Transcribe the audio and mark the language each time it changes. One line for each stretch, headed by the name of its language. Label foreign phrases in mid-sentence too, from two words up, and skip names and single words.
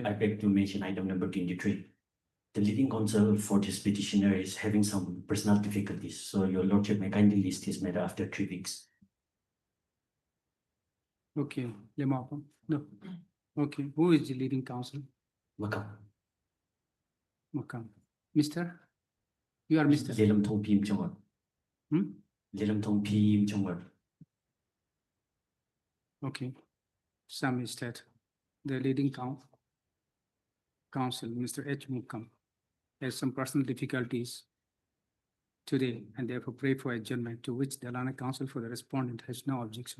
English: I beg to mention item number 23. The leading counsel for this petitioner is having some personal difficulties, so your Lordship may kindly list this matter after 3 weeks. Okay, Lemapa. No. Okay, who is the leading counsel? Welcome. Makam. Mr. You are Mr. Lelam Thong Pim Chongwar. Hmm? Lelam Thong Pim Chongwar. Okay. Some is that the leading counsel, Mr. H. Mukam, has some personal difficulties today and therefore pray for adjournment, to which the Lana counsel for the respondent has no objection.